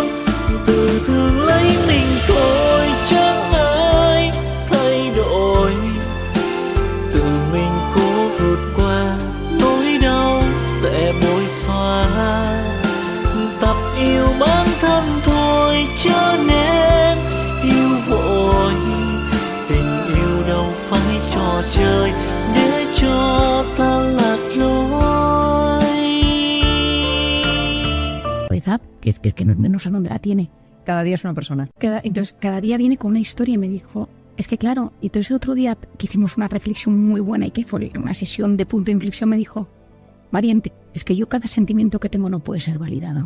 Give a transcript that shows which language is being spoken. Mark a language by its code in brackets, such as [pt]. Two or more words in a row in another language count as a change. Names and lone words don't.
[vi] Tự thương lấy mình thôi chẳng ai thay đổi, tự mình cố vượt qua nỗi đau sẽ bối xóa. Tập yêu bản thân thôi cho nên yêu vội, tình yêu đâu phải trò chơi để cho ta lạc lối. [es] Que no sé dónde la tiene. Cada día es una persona. Entonces cada día viene con una historia y me dijo, es que claro, y entonces el otro día que hicimos una reflexión muy buena y que fue una sesión de punto de inflexión, me dijo, Marian, es que yo cada sentimiento que tengo no puede ser validado.